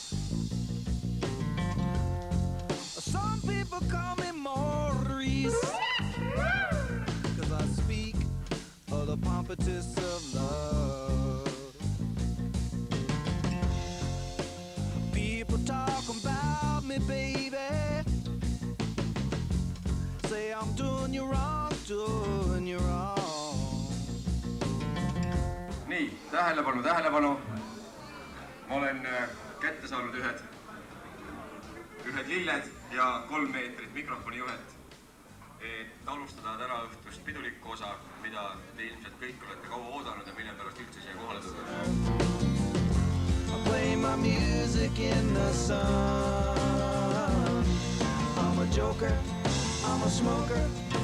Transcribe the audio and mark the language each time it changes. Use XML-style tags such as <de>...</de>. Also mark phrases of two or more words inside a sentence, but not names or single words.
<en>Some people call me Maurice, 'cause I speak of the pompatus of love. People talk about me, baby. Say I'm doing you wrong, doing you wrong.</en> <et>Nii, tähelepanu, tähelepanu. Ma olen kätte saanud ühed lilled ja 3 meetrit mikrofonijuhet, et alustada täna õhtust pidulikku osa, mida te ilmselt kõik olete kaua oodanud ja mille pärast üldse siia kohale tulnud.</et> <en>I play my music in the sun. I'm a joker, I'm a smoker.</en>